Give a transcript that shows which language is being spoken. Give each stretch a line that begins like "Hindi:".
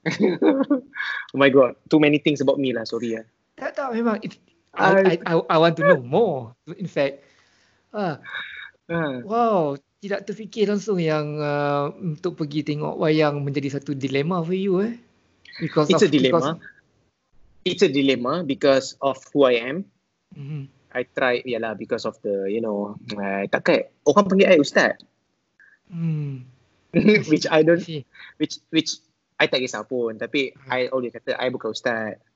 English: Oh my god, too many things about me lah, sorry lah.
Malay: Tak memang
English: I want to know more.
Malay: In fact, wow, tidak terfikir langsung yang untuk pergi tengok wayang menjadi satu dilema
English: for you It's a dilemma because of who I am. I try because of the
Malay: takkan orang panggil
English: I ustaz. which I don't which I
Malay: tak kisah pun, tapi
English: I always kata I
Malay: bukan ustaz.